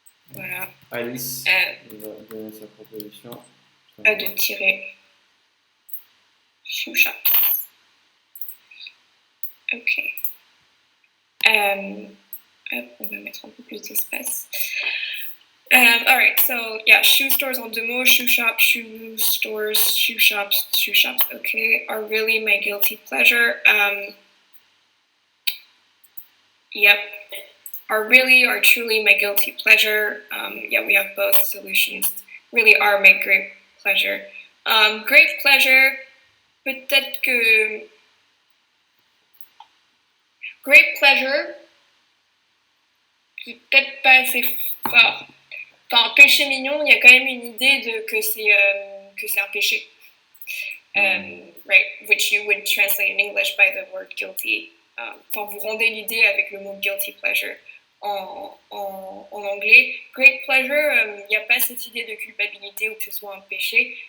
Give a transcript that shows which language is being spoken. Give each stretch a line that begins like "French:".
French: Voilà. Alice va donner sa proposition. De tirer. Shoe shop. Ok. On va mettre un peu plus d'espace.
English: Alright, so yeah, shoe stores
French: en deux mots,
English: shoe shop, shoe stores, shoe shops, okay, are really my guilty pleasure. Yep. Are really or truly my guilty pleasure. Yeah, we have both solutions. Really are my great pleasure.
French: Great pleasure, peut-être que... Great pleasure, c'est peut-être pas assez fort. Enfin, péché mignon, il y a quand même une idée que c'est un péché.
English: Right, which you would translate in English by the word guilty.
French: Enfin, vous rendez l'idée avec le mot guilty pleasure en anglais. Great pleasure, il n'y a pas cette idée de culpabilité ou que ce soit un péché.